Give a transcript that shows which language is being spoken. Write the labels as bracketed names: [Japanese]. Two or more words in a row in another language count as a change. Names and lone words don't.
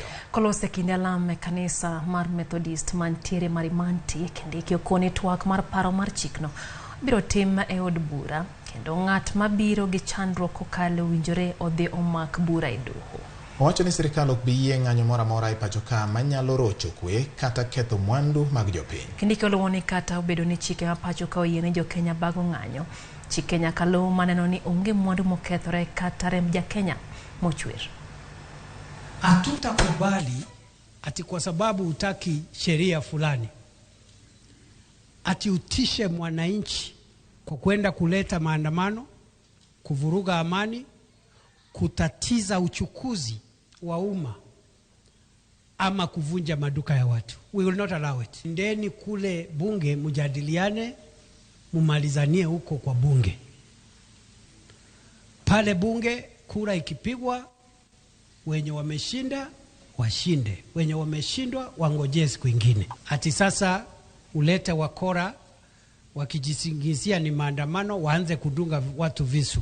[Luo (Kenya and Tanzania)] Kolose kinde alam e kanisa mar Methodist mantiere Marimanti, Kindiki okone twak mar paro mar chikno biro tim e od bura kendo ng'at mabiro gi chandruok kokalo winjore odhi omak bura e doho. Owacho ni sirikal ok bi yie ng'anyo moro amora e pacho ka manyalo rocho kwe kata ketho mwandu mag jopiny. Kindiki oluwo ni kata obedo ni chike ma pacho ka oyiene jo-Kenya bago ng'anyo, chike nyaka luw maneno ni onge mwandu mokethore kata rem ja-Kenya mochwer. [Swahili] Hatutakubali ati kwa sababu hutaki sheria fulani ati utishe mwananchi kwa kwenda kuleta maandamano, kuvuruga amani, kutatiza uchukuzi wa umma ama kuvunja maduka ya watu. [English] We will not allow it. [Swahili] Ndeni kule bunge mujadiliane, mumalizanie huko kwa bunge. Pale bunge kura ikipigwa, wenye wameshinda washinde, wenye wameshindwa wangojee siku ingine. Ati sasa ulete wakora wakijisingizia ni maandamano waanze kudunga watu visu.